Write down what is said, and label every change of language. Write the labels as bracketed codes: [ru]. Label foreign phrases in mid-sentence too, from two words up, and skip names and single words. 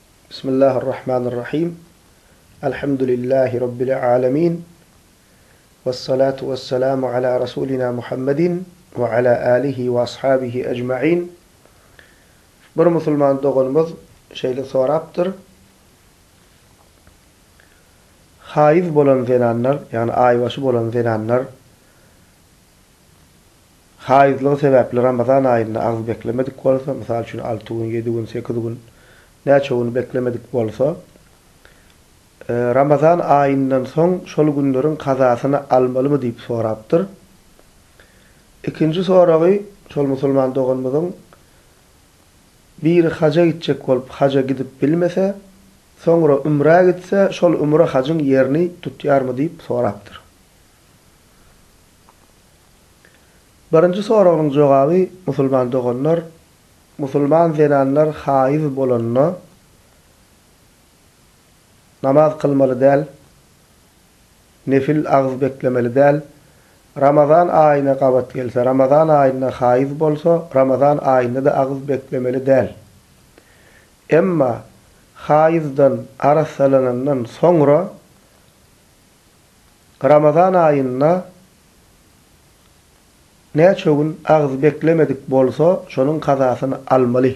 [ar] بسم الله الرحمن الرحيم. الحمد لله رب العالمين، والصلاة والسلام على رسولنا محمد وعلى آله وأصحابه أجمعين. [tk] Bir musulman doğulumuz şeyle soraptır. Haiz bolan zenanlar, yani aybaşı bolan zenanlar, haizlığı sebepli Ramazan ayında az beklemedik olsa, misal üçün 6 gün, 7 gün, 8 gün, neçe gün beklemedik olsa, Ramazan ayından son şol günlerin kazasını almalı mı deyip soraptır. İkinci sorağı, şol musulman doğulumuzun bir haca gidecek olup haca gidip bilmese, sonra umraya gitse, şol umra hacın yerini tutyar mı deyip soraptır. Birinci sorağının cevabı, musulman doğanlar, musulman zenanlar haiz bolanına namaz kılmalı değil, nefil ağız beklemeli değil. Ramazan ayına qabat gelse, Ramazan ayına haiz bolsa, Ramazan ayında da ağız beklemeli değil. Emma haizdan arasalanandan sonra Ramazan ayına neçe gün ağız beklemedik bolsa, şonun kazasını almalı.